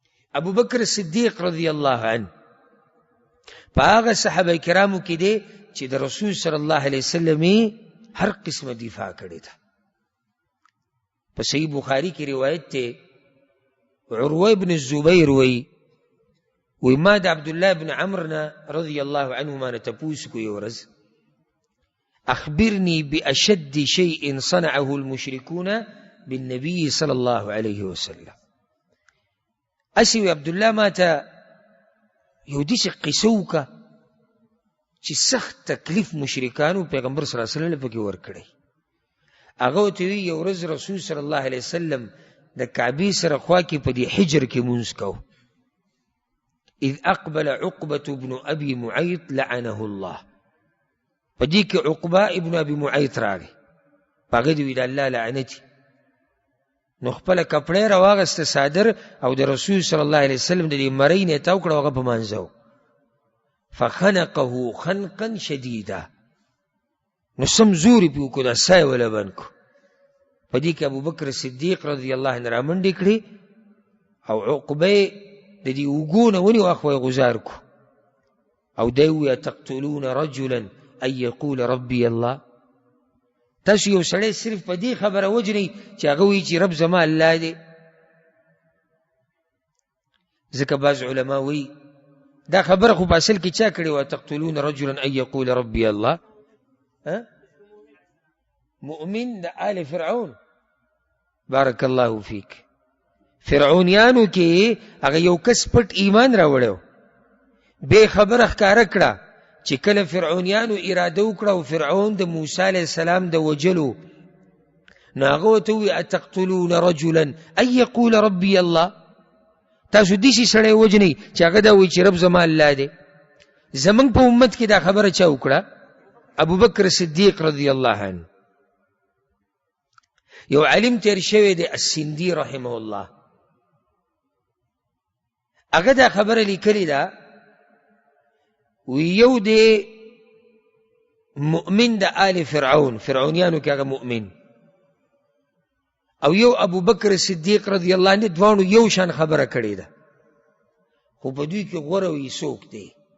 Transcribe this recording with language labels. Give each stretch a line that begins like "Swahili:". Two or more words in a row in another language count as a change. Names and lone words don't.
Pashto: ابو بکر صدیق
Arabic: رضی الله عنه
Pashto: په هغه صحابه کرامو کې دی چې د رسول
Arabic: صلی الله علیه وسلم
Pashto: هر قسمه دفاع کړې ده. په صحیح بخاری کې روایت ته عروه ابن الزبیر وی ما د عبد الله ابن عمرو
Arabic: رضی الله عنهما
Pashto: نه تپوس کو یو ورځ
Arabic: اخبرني باشد شيء صنعه المشركون بالنبي صلى الله عليه وسلم.
Pashto: اسی عبد الله ما ته یو داسې قصه وکړه چې سخت تکلیف مشرکانو پیغمبر
Arabic: صلی الله علیه وسلم
Pashto: پکې ورکړی. هغه ورته وی یو ورځ رسول
Arabic: صلی الله علیه وسلم
Pashto: د کعبې سره خوا کې په دې حجر کې مونځ کو.
Arabic: اذ اقبل عقبة بن ابي معيط لعنه الله.
Pashto: په دې کې عقبه ابن ابي معيط راغی، په هغه دې وی د الله لعنتي. نو خپل کپړې راواغسته صادر او د رسول
Arabic: صلی الله علیه وسلم
Pashto: د دې مرۍ نه تاو کړه، هغه په مانځو.
Arabic: فخنقه خنقا شدیدا.
Pashto: نو سم زوري پې وکړو، دا سای وله بند کړو. په دې کې ابو بکر صدیق
Arabic: رضی الله عنه
Pashto: رامنډې کړې او عقبه د دې اوږو نه ونیو، اخوا یې غوځار کړو او دی وویل
Arabic: تقتلون رجلا ان یقول ربي الله.
Pashto: تاسو یو سړی صرف په دې خبره وجنئ چې هغه وایي چې رب زما الله دی. ځکه بعض علما وایي دا خبره خو په اصل کې چا کړې وه،
Arabic: تقتلون رجلا ان یقول ربي الله،
Pashto: مؤمن د آل فرعون.
Arabic: بارک الله فیک.
Pashto: فرعونیانو کې هغه یو کس پټ ایمان راوړی، بې خبره ښکاره کړه چې کله فرعونیانو اراده وکړه او فرعون د موسی
Arabic: علیه السلام
Pashto: د وجلو، نو هغه ورته ووایي
Arabic: اتقتلون رجلا ان یقول ربي الله.
Pashto: تاسو داسې سړی وجنئ چې هغه دا وایي چې رب زما الله دی. زمونږ په امت کې دا خبره چا وکړه؟ ابو بکر صدیق
Arabic: رضی الله عنه.
Pashto: یو عالم تیر شوی دی السندي
Arabic: رحمه الله،
Pashto: هغه دا خبره لیکلې ده، ویو دی مؤمن د آل فرعون، فرعونیانو کې هغه مؤمن، او یو ابو بکر صدیق
Arabic: رضی الله عنه،
Pashto: دوانو یو شان خبره کړې ده، خو په دوی کې غوره وي څوک دی؟